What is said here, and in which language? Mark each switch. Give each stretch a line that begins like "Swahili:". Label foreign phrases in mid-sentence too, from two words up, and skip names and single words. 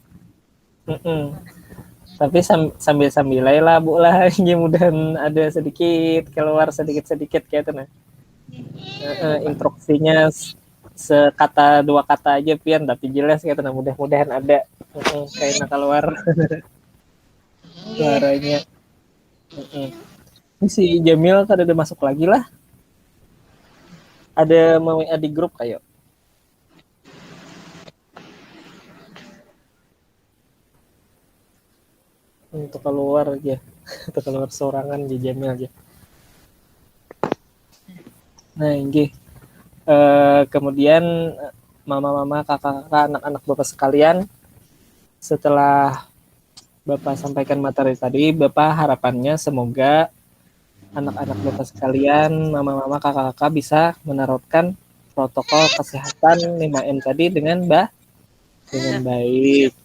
Indonesian: Tapi sambil lah Bu lah ini mudahan ada sedikit keluar sedikit kayak itu nah. Instruksinya sekata dua kata aja pian tapi jelas kayak itu nah mudah-mudahan ada kayak keluar suaranya. Ini si Jamil kan udah masuk lagi lah. Ada mau WA di grup kayak. Untuk keluar aja. Untuk keluar sorangan di Jamil aja. Nah, ini kemudian mama-mama, kakak-kakak, anak-anak Bapak sekalian, setelah Bapak sampaikan materi tadi, Bapak harapannya semoga anak-anak Bapak sekalian, mama-mama, kakak-kakak bisa menerapkan protokol kesehatan 5M tadi dengan baik.